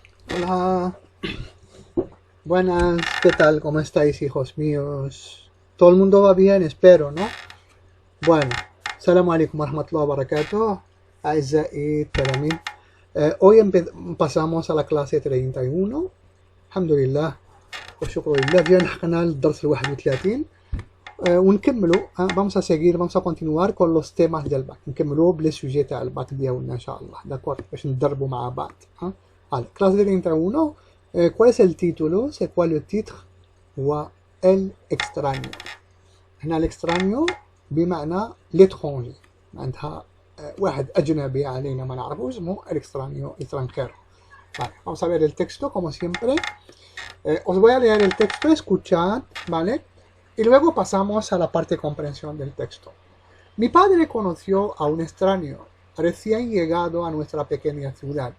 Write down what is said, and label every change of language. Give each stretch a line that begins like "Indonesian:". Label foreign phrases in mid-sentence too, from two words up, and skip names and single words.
Spanish: Hola, buenas, ¿qué tal? ¿Cómo estáis, hijos míos? Todo el mundo va bien, espero, ¿no? Bueno,
Arabic: السلام عليكم ورحمة الله وبركاته, أعزائي التلاميذ.
Spanish: Hoy pasamos a la clase 31.
Arabic: Alhamdulillah, والشكر لله. Ya لحقنا الدرس 31.
Spanish: ونكملوا vamos a continuar con los temas del bac.
Arabic: نكملوا بلي سوجي تاع الباك ديالنا ان شاء الله. داكور باش ندربوا مع بعض.
Spanish: Allez, clase 31. ¿Cuál es el título?
French: C'est quoi le titre?
Arabic: هو الإكسترانيو. هنا الإكسترانيو بمعنى l'étranger. معناتها واحد أجنبي علينا ما نعرفوش اسمه الإكسترانيو extranjero.
Spanish: Vale, vamos a ver el texto como siempre. Os voy a leer el texto, escuchad, ¿vale? Y luego pasamos a la parte de comprensión del texto. Mi padre conoció a un extraño recién llegado a nuestra pequeña ciudad.